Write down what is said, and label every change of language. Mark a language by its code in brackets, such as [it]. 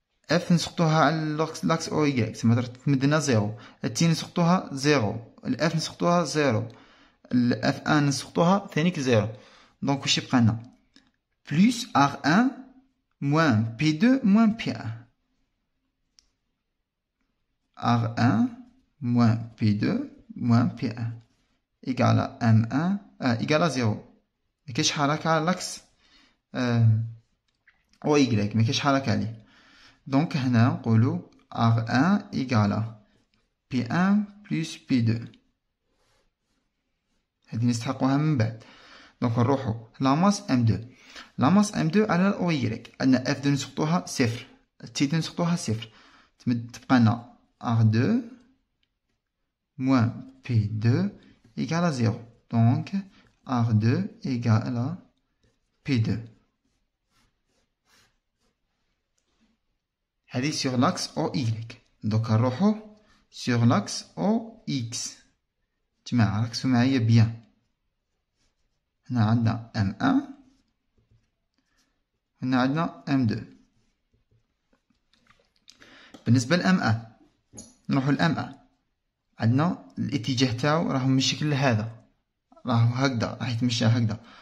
[ar] اف نسقطوها على لاكس او ايكغيك تما تمدلنا زيرو. التي نسقطوها زيرو. الاف نسقطوها زيرو. الاف ان نسقطوها ثانيك زيرو. دونك واش يبقى لنا؟ [fr] بلس R1 موان P2 موان P1. R1 moins P2 moins P1 égale à M1 égale à 0. [ar] ما كاينش حركة على لاكس او Y ما كاينش حركة عليه. دونك هنا نقولو [fr] R1 égale P1 plus P2. [ar] هذه نستحقوها من بعد. دونك نروحو لاماس M2. لا ماس M2 على أو Y عندنا F2 نسقطوها صفر، T2 نسقطوها صفر، تبقى لنا [fr] R2 moins P2 égale à 0. Donc R2 égale à P2. [ar] هذه [fr] sur l'axe OY. donc [ar] نروحو [fr] sur l'axe OX. [ar] جماعة ركزوا معايا بيان. هنا عندنا M1 هنا عندنا M2. بالنسبة ل M1 نروحو ل M1 عندنا الاتجاه تاعو راهو من الشكل هذا، راهو هكذا، راح يتمشى هكذا.